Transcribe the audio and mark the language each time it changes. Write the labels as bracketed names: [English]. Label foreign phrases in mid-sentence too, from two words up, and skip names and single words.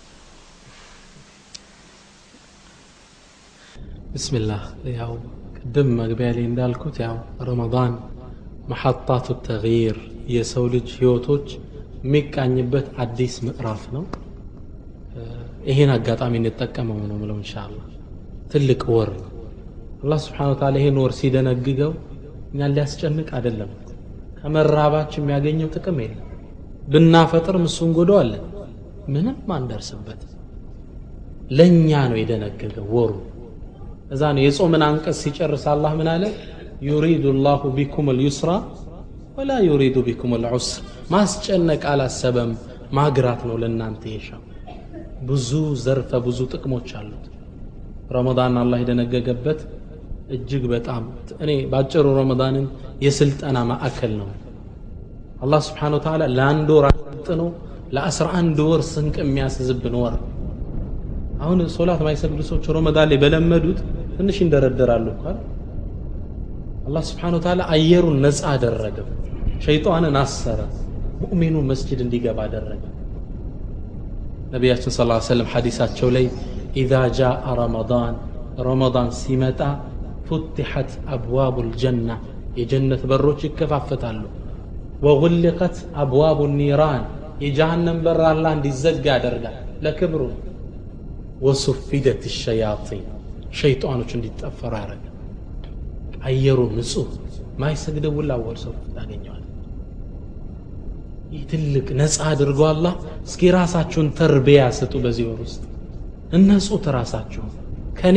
[Amharic] ቢስሚላህ ያው ቅድም መግቢያ ላይ እንዳልኩት ያው ረመዳን መሐጣቱ ተግይር የሰው ልጅ ህይወቶች የሚቃኝበት አዲስ ምዕራፍ ነው። ይሄን አጋጣሚ እንጠቀመው ነው ማለት ኢንሻአላህ ትልቅ ወር አላህ [Arabic] سبحانه وتعالى [Amharic] ይሄን ወር ሲደነግገው እኛን ሊያስጨንቅ አይደለም ከመራባችን የሚያገኘው ጥቅም የለም ብናፈጥር ምሱን ጎደዋል ምንም ማንደርስበት ለኛ ነው የደነገገው ወሩ እዛ ነው የጾምን አንቀጽ ሲጨርስ አላህ ምን አለ [Arabic] يريد الله بكم اليسر ولا يريد بكم [Amharic] العسر ማስጨነቅ አላሰበም ማግራት ነው ለናንተ ይሻው ብዙ ዘርፈ ብዙ ጥቅሞች አሉት ረመዳን አላህ የደነገገበት እጅግ በጣም እኔ ባጭሩ ረመዳንን የስልጠና ማዕከል ነው አላህ [Arabic] سبحانه وتعالى [Amharic] ለአንድ ወር አጥኖ ለ11 ወር ስንቅ የሚያስዝብን ወር አሁን ሶላት ማይሰግዱ ሰዎች ረመዳን ላይ በለመዱት ትንሽ እንደረደራሉ እንኳን አላህ Subhanahu [Arabic] وتعالى [Amharic] አየሩን ነፃ አደረገ ሸይጣንን አሰረ ሙእሚኑ መስጂድ እንዲገባ አደረገ ነብያችን [Arabic] صلى الله عليه وسلم [Amharic] ሐዲሳቸው ላይ [Arabic] إذا جاء رمضان [Amharic] ሲመጣ [Arabic] فتحت أبواب الجنة [Amharic] የጀነት በሮች ይከፋፈታሉ [Arabic] وغلقت أبواب النيران [Amharic] የጀሃነም በር አላህ እንዲዘጋ ያደርጋል ለክብሩ [Arabic] وصفدت الشياطين [Amharic] ሸይጣኖች እንዲጠፈሩ ያደርጋል አየሩ ንጹህ ማይሰግደው ወላወር ሰው ታገኛዋል ይትልቅ ነፃ አድርጎ አላህ እስኪ ራሳችሁን ተርቢያ ስጡ በዚህ ወር ውስጥ እነሱ ተራሳችሁ ከኔ